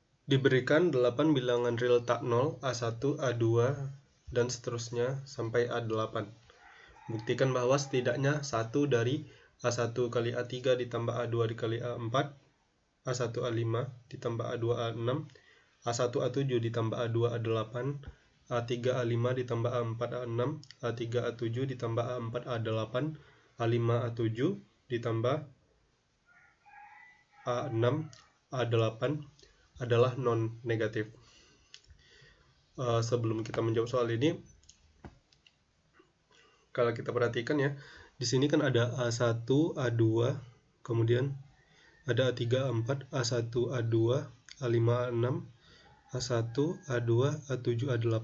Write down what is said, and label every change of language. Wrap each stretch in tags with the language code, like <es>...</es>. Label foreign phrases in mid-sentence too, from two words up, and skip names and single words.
<id>Diberikan 8 bilangan real tak 0, A1, A2, dan seterusnya sampai A8. Buktikan bahwa setidaknya 1 dari A1 kali A3 ditambah A2 dikali A4, A1 A5 ditambah A2 A6, A1 A7 ditambah A2 A8, A3 A5 ditambah A4 A6, A3 A7 ditambah A4 A8, A5 A7 ditambah A6 A8 adalah non-negatif. Sebelum kita menjawab soal ini, kalau kita perhatikan ya, di sini kan ada A1, A2, kemudian ada A3, A4, A1, A2, A5, A6, A1, A2, A7, A8.</id>